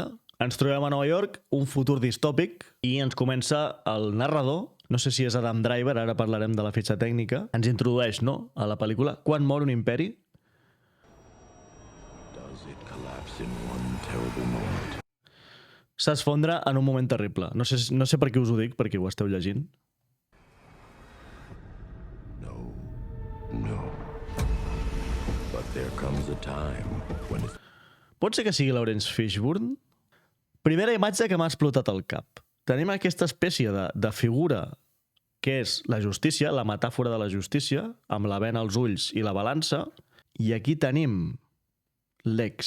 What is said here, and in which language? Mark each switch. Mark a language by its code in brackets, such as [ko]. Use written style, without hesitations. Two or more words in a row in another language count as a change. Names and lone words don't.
[ca] Ens trobem a Nova York, un futur distòpic, i ens comença el narrador, no sé si és Adam Driver, ara parlarem de la fitxa tècnica, ens introdueix, no?, a la pel·lícula Quan mor un imperi. S'esfondra en un moment terrible. No sé per què us ho dic, perquè ho esteu llegint. No. [en] But there comes a time when it's... [ca] Pot ser que sigui Lawrence Fishburne? Primera imatge que m'ha explotat al cap. Tenim aquesta espècie de figura que és la justícia, la metàfora de la justícia, amb la bena als ulls i la balança, i aquí tenim l'ex.